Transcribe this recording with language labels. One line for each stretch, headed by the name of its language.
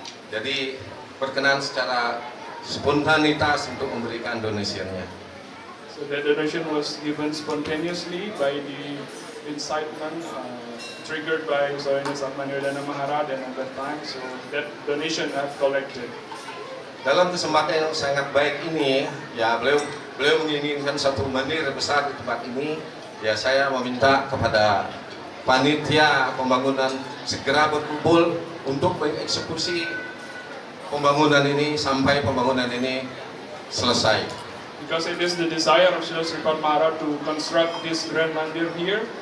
Indonesian: Jadi berkenan secara spontanitas untuk memberikan donasinya.
English: So that donation was given spontaneously by the incitement triggered by His Holiness Atmaniyodhana Maharaj, and at that time, so that donation I've collected.
Indonesian: Dalam kesempatan yang sangat baik ini, ya beliau menginginkan satu mandir besar di tempat ini. Ya saya meminta kepada panitia pembangunan segera berkumpul untuk mengeksekusi pembangunan ini sampai pembangunan ini selesai.
English: Because it is the desire of Srila Sripad Maharaj to construct this grand mandir here.